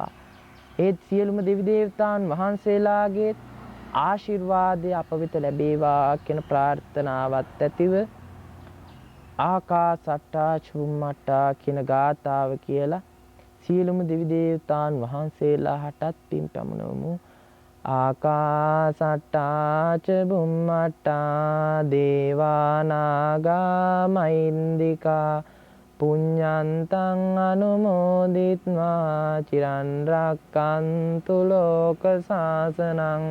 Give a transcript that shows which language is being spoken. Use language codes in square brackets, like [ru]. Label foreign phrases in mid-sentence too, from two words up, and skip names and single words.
[si] ඒ සියලුම දෙවි දේවතාවුන් වහන්සේලාගේ ආශිර්වාදය අප වෙත ලැබේවා කියන ප්‍රාර්ථනාවත් ඇතිව [pi] ආකාසට්ටා චුම්මට්ටා [si] කියන ගාථාව කියලා සියලුම දෙවි දේවතාවුන් වහන්සේලා හටත් පින් පැමුණවමු. [pi] ආකාසට්ටා ච බුම්මට්ටා දේවා නාග මහින්దికා පුඤ්ඤන්තං අනුමෝදිත්වා චිරන් රැක්කන්තු ලෝක සාසනං.